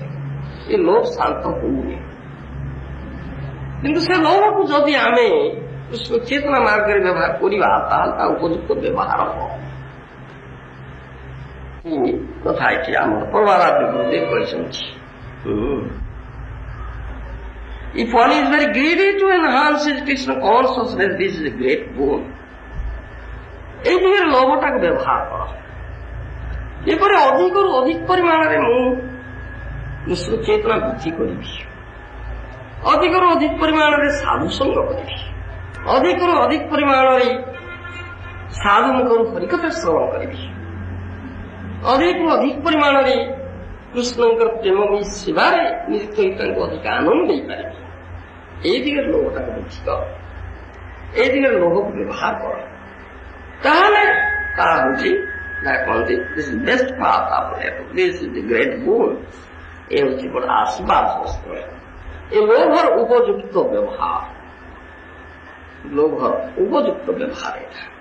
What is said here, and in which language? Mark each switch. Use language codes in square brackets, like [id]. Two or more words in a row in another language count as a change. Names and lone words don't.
[or] ଏ ଲୋଭ ଶାନ୍ତ ହଉନି। କିନ୍ତୁ ସେ ଲୋଭକୁ ଯଦି ଆମେ କୃଷ୍ଣ ଚେତନା ମାର୍ଗରେ ବ୍ୟବହାର କରିବା ତାହେଲେ ତା ଉପଯୁକ୍ତ ବ୍ୟବହାର ହେବ। କଥା ଏଠି ଆମର ପରମାରାଧ୍ୟ ଗୁରୁଦେବ କହିଛନ୍ତି। [en] If one is very greedy to enhance his Krishna consciousness, this is a great boon. [bn] এই দিকের লোভটাকে ব্যবহার করা। [or] এরপরে অধিকରୁ ଅଧିକ ପରିମାଣରେ ମୁଁ କୃଷ୍ଣ ଚେତନା ବୃଦ୍ଧି କରିବି, ଅଧିକରୁ ଅଧିକ ପରିମାଣରେ ସାଧୁସଙ୍ଗ କରିବି, ଅଧିକରୁ ଅଧିକ ପରିମାଣରେ ସାଧୁଙ୍କର ହରିକଥା ଶ୍ରବଣ କରିବି, ଅଧିକରୁ ଅଧିକ ପରିମାଣରେ କୃଷ୍ଣଙ୍କର ପ୍ରେମମୟୀ ସେବାରେ ନିଯୁକ୍ତ ହୋଇ ତାଙ୍କୁ ଅଧିକ ଆନନ୍ଦ ଦେଇପାରିବି। [bn] এই দিকের লোভটাকে [or] ବୃଦ୍ଧି କର, এই ଦିଗରେ ଲୋଭକୁ ବ୍ୟବହାର କର। ତାହେଲେ ତାହା ହେଉଛି କହନ୍ତି [en] this is best path of life, this is the great boon. [or] ଏ ହେଉଛି ବଡ଼ ଆଶୀର୍ବାଦ ଶାସ୍ତ୍ର। ଏ ଲୋଭର ଉପଯୁକ୍ତ ବ୍ୟବହାର, ଲୋଭର ଉପଯୁକ୍ତ ବ୍ୟବହାର ଏଇଟା।